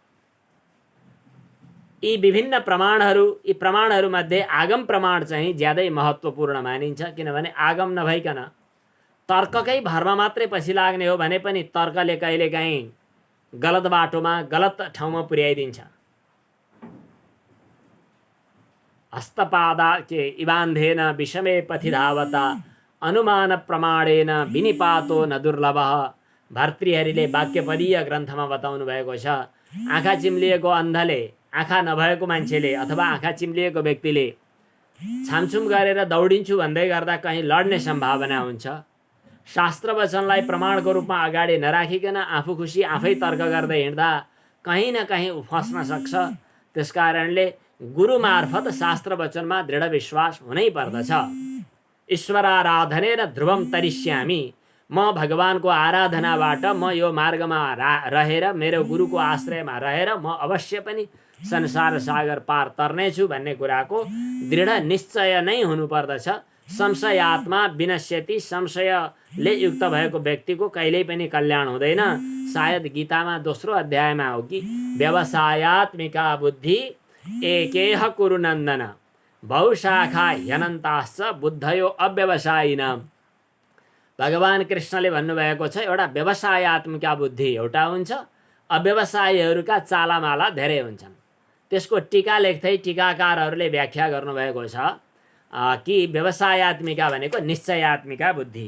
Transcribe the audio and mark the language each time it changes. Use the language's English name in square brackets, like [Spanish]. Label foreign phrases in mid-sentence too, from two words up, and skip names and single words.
[Nepali] यी विभिन्न प्रमाणहरू, यी प्रमाणहरूमध्ये आगम प्रमाण चाहिँ ज्यादै महत्त्वपूर्ण मानिन्छ। किनभने आगम नभइकन तर्ककै भरमा मात्रै पछि लाग्ने हो भने पनि तर्कले कहिलेकाहीँ गलत बाटोमा, गलत ठाउँमा पुर्याइदिन्छ। [Sanskrit] हस्तपादा के इबान्धेन विषमे पथि धावता अनुमान प्रमाणेन विनिपातो न दुर्लभः। [Nepali] भर्तृहरिले वाक्यपदीय ग्रन्थमा बताउनु भएको छ। आँखा चिम्लिएको अन्धले, आँखा नभएको मान्छेले अथवा आँखा चिम्लिएको व्यक्तिले छामछुम गरेर दौडिन्छु भन्दै गर्दा कहीँ लड्ने सम्भावना हुन्छ। शास्त्र वचनलाई प्रमाणको रूपमा अगाडि नराखिकन आफू खुसी आफै तर्क गर्दै हिँड्दा कहीँ न कहीँ फस्न सक्छ। त्यसकारणले गुरु मार्फत शास्त्र वचनमा दृढ विश्वास हुनै पर्दछ। [Sanskrit] ईश्वराराधनेन ध्रुवम तरिष्यामि, [Nepali] म भगवानको आराधनाबाट म यो मार्गमा रहेर, मेरो गुरुको आश्रयमा रहेर म अवश्य पनि संसार सागर पार तर्नेछु भन्ने कुराको दृढ निश्चय नै हुनुपर्दछ। [Sanskrit] संशयात्मा विनश्यति, [Nepali] संशयले युक्त भएको व्यक्तिको कहिल्यै पनि कल्याण हुँदैन। सायद गीतामा 2रो अध्यायमा हो कि [Sanskrit] व्यवसायात्मिका बुद्धि एकेह कुरु नन्दन बहुशाखा ह्यनन्ताश्च बुद्धयो अव्यवसायिनाम। [Nepali] भगवान कृष्णले भन्नुभएको छ, एउटा [Sanskrit] व्यवसायात्मिका बुद्धि [Nepali] एउटा हुन्छ, अव्यवसायीहरूका चालामाला धेरै हुन्छन्। त्यसको टीका लेख्दै टीकाकारहरूले व्याख्या गर्नुभएको छ कि व्यवसायात्मिका भनेको निश्चयात्मिका बुद्धि।